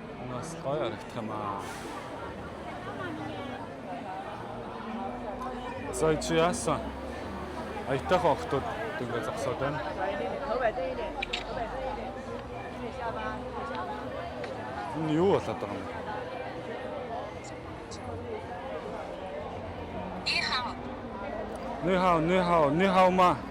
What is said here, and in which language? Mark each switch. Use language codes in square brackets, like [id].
[mn] Нас гоё харагдах юм аа. За чи яасан? Аятайхан охтууд ингэ зогсоод байна. [zh] 头摆正一点，头摆正一点，一点下巴，一点下巴。 [mn] Энэ юу болоод байгаа юм бэ? [zh] Ни хao ма.